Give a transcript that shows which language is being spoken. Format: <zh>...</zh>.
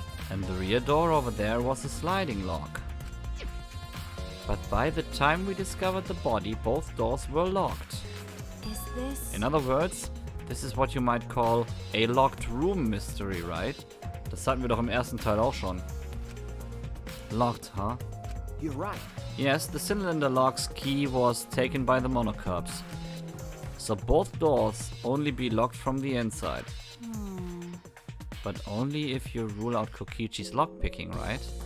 <en>And the rear door over there was a sliding lock. But by the time we discovered the body, both doors were locked. Is this... In other words, this is what you might call a locked room mystery, right?</en> <de>Das hatten wir doch im ersten Teil auch schon.</de> <en>Locked, huh? You're right. Yes, the cylinder lock's key was taken by the monocurbs. So both doors only be locked from the inside. But only if you rule out Kokichi's lockpicking, right?</en>